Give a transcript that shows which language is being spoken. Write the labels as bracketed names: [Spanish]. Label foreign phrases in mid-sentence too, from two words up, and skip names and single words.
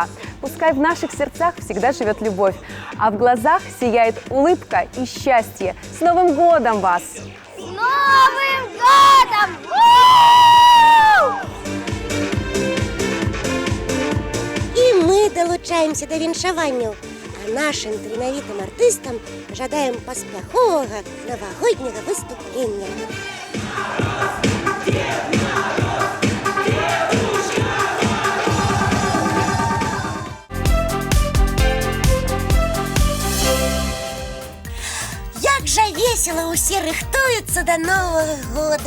[Russian] Пускай в наших сердцах всегда живет любовь, а в глазах сияет улыбка и счастье. С Новым годом вас! С Новым годом! [Belarusian] мы долучаемся до віншаванняў. А нашим таленавітым артыстам жадаем паспяховага навагодняга выступлення. Як жа весела усе рыхтуюцца да Новага года.